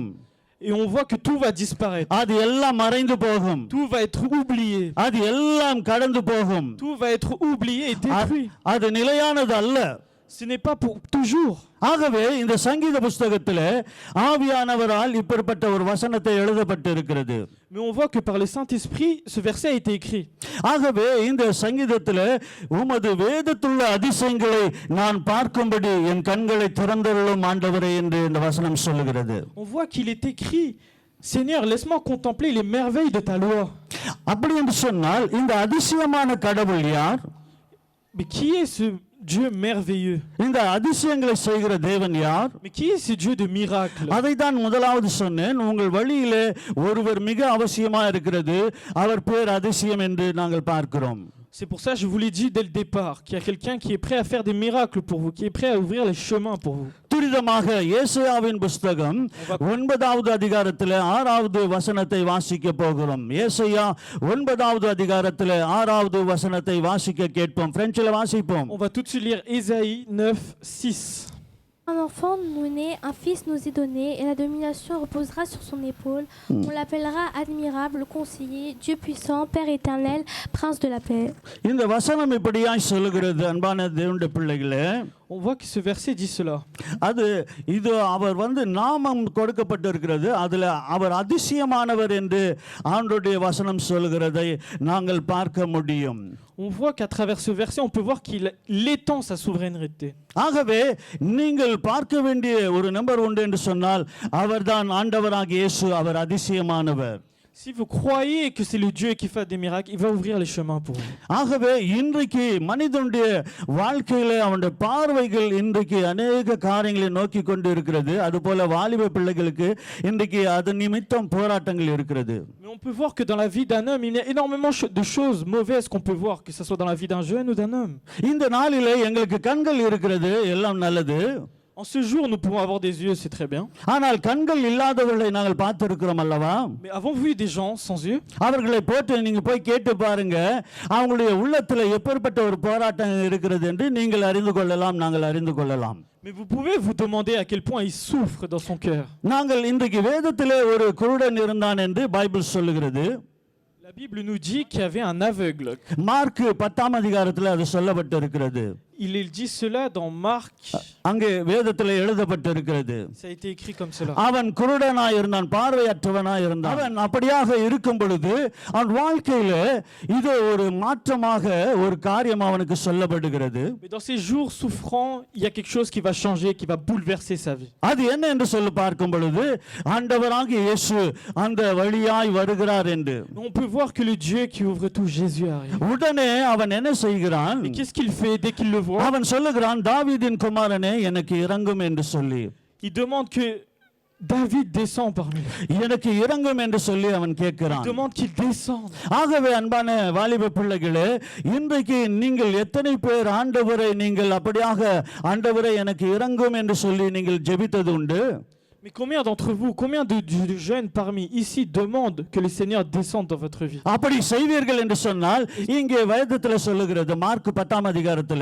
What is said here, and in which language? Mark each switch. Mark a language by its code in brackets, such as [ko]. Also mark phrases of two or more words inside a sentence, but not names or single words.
[fr] Et on voit que tout va disparaître. [ta] அது எல்லாம் மறைந்து போகும். [fr] Tout va être oublié. [ta] அது எல்லாம் கடந்து போகும். [fr] Tout va être oublié et détruit. [ta] அது நிலையானது அல்ல. [fr] Ce n'est pas pour toujours. [ta] ஆகவே இந்த சங்கீத புத்தகத்திலே ஆவியானவரால் இப்படிப்பட்ட ஒரு வசனத்தை எழுதப்பட்டு இருக்கிறது. [fr] Mais on voit que par le Saint-Esprit, ce verset a été écrit. [ta] ஆகவே இந்த சங்கீதத்திலே உமது வேதத்துள்ள அதிசயங்களை நான் பார்க்கும்படி என் கண்களை திறந்தருளும் ஆண்டவரே என்று இந்த வசனம் சொல்லுகிறது. [fr] On voit qu'il est écrit Seigneur, laisse-moi contempler les merveilles de ta loi. [ta] அப்படி என்று சொன்னால் இந்த அதிசயமான கடவுள் யார்? [fr] Mais qui est ce Dieu merveilleux? [ta] இந்த அதிசயங்களை செய்கிற தேவன் யார்? [fr] Mais qui est ce Dieu de miracles? [ta] அதை தான் முதலாவது சொன்னேன். உங்கள் வழியிலே ஒருவர் மிக அவசியமா இருக்கிறது. அவர் பேர் அதிசயம் என்று நாங்கள் பார்க்கிறோம். [fr] C'est pour ça que je vous l'ai dit dès le départ, qu'il y a quelqu'un qui est prêt à faire des miracles pour vous, qui est prêt à ouvrir les chemins pour vous. [ta] துரிதமாக ஏசாயாவின் புத்தகம் 9வது அதிகாரத்திலே 6வது வசனத்தை வாசிக்க போகிறோம். ஏசாயா 9வது அதிகாரத்திலே 6வது வசனத்தை வாசிக்க கேட்போம். பிரெஞ்சில் வாசிப்போம். [fr] On va tout de suite lire Ésaïe 9:6. Un enfant nous naît, un fils nous est donné, et la domination reposera sur son épaule. On l'appellera admirable, conseiller, Dieu puissant, Père éternel, prince de la paix. [ta] இந்த வசனம் இப்படியாய் சொல்லுகிறது. அன்பான தேவனுடைய பிள்ளைகளே, [fr] On voit que ce verset dit cela. [ta] அது இது அவர் நாமம் கொடுக்கப்பட்டிருக்கிறது. அதுல அவர் அதிசயமானவர் என்று ஆண்டவருடைய வசனம் சொல்கிறதை நாங்கள் பார்க்க முடியும். [fr] On voit qu'à travers ce verset, on peut voir qu'il étend sa souveraineté. [ta] ஆகவே நீங்கள் பார்க்க வேண்டிய ஒரு நம்பர் உண்டு என்று சொன்னால் அவர்தான் ஆண்டவராகிய இயேசு. அவர் அதிசயமானவர். [fr] Si vous croyez que c'est le Dieu qui fait des miracles, il va ouvrir les chemins pour vous. [ta] ஆகவே இன்றைக்கு மனிதனுடைய வாழ்க்கையில அவனுடைய பார்வைகள் இன்றைக்கு அநேக காரியங்களை நோக்கி கொண்டு இருக்கிறது. அதுபோல வாலிப பிள்ளைகளுக்கு இன்றைக்கு அது நிமித்தம் போராட்டங்கள் இருக்கிறது. [fr] Mais on peut voir que dans la vie d'un homme, il y a énormément de choses mauvaises qu'on peut voir, que ce soit dans la vie d'un jeune ou d'un homme. [ta] இந்த நாளிலே எங்களுக்கு கண்கள் இருக்கிறது, எல்லாம் நல்லது. [fr] En ce jour, nous pouvons avoir des yeux, c'est très bien. [ta] ஆனால் கண்கள் இல்லாதவர்களை நாங்கள் பார்த்திருக்கிறோம் அல்லவா? [fr] Mais avons-vous vu des gens sans yeux? [ta] அவர்களை போட்டு நீங்க போய் கேட்டு பாருங்க, அவங்களுடைய உள்ளத்துல எப்பேற்பட்ட ஒரு போராட்டம் இருக்கிறது என்று நீங்கள் அறிந்து கொள்ளலாம், நாங்கள் அறிந்து கொள்ளலாம். [fr] Mais vous pouvez vous demander à quel point il souffre dans son cœur. [ta] நாங்கள் இன்றைக்கு வேதத்திலே ஒரு குருடன் இருந்தான் என்று பைபிள் சொல்லுகிறது. [fr] La Bible nous dit qu'il y avait un aveugle. [ta] மார்க் 10ஆம் அதிகாரத்தில் அது சொல்லப்பட்டிருக்கிறது. [fr] Il dit cela dans Marc. [ta] அங்கே வேதத்தில் எழுதப்பட்டிருக்கிறது. [fr] Ça a été écrit comme cela. [ta] அவன் குருடனாய் இருந்தான், பார்வையற்றவனாய் இருந்தான். அவன் அப்படியாக இருக்கும் பொழுது அவன் வாழ்க்கையில இது ஒரு மாற்றமாக ஒரு காரியம் அவனுக்கு சொல்லப்படுகிறது. [fr] Mais dans ces jours souffrants, il y a quelque chose qui va changer, qui va bouleverser sa vie. [ta] அது என்ன என்று சொல்லி பார்க்கும் பொழுது ஆண்டவராகிய இயேசு அந்த வழியாய் வருகிறார் என்று. [fr] On peut voir que le Dieu qui ouvre tout, Jésus arrive. [ta] உடனே அவன் என்ன செய்கிறான்? [fr] Et qu'est-ce qu'il fait dès qu'il le voit? [ta] அவன் சொல்லுகிறான், தாவீதின் குமாரனே எனக்கு இரங்கும் என்று சொல்லி. [fr] Il demande que David descend parmi eux. [ta] எனக்கு இறங்கும் என்று சொல்லி அவன் [fr] Il [ta] கேட்கிறான். [fr] demande qu'il descende. [ta] ஆகவே அன்பான வாலிப பிள்ளைகளே, இன்றைக்கு நீங்கள் எத்தனை பேர் ஆண்டவரை நீங்கள் அப்படியாக ஆண்டவரை எனக்கு இறங்கும் என்று சொல்லி நீங்கள் ஜெபித்தது உண்டு? [fr] Mais combien d'entre vous, combien de jeunes parmi ici demandent que le Seigneur descende dans votre vie? [ta] அப்படி செய்வீர்கள் என்று சொன்னால் இங்கே வேதத்தில் சொல்லுகிறது மார்க் 10ஆம் அதிகாரத்தில்